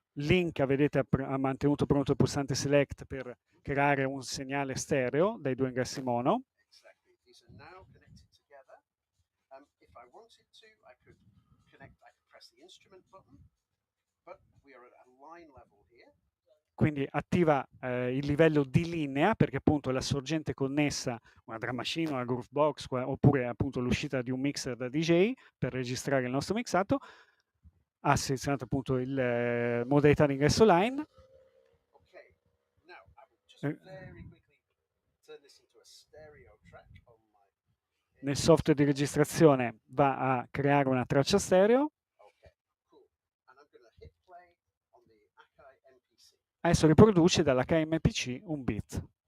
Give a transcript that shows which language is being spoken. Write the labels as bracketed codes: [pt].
[it] Link, vedete, ha mantenuto pronto il pulsante select per creare un segnale stereo dai due ingressi mono. [en] Exactly. These are now connected together. If I wanted to, I could press the instrument button, but we are at a line level here. [it] Quindi attiva il livello di linea, perché appunto la sorgente connessa, una drum machine, una groovebox, oppure appunto l'uscita di un mixer da DJ per registrare il nostro mixato, ha selezionato appunto il modalità di ingresso line. [en] Okay, now I will just very quickly turn this into a stereo track on my. [it] Nel software di registrazione va a creare una traccia stereo. [en] Okay, cool. And I'm going to hit play on the Akai MPC. [it] Adesso riproduce dalla KMPC un beat.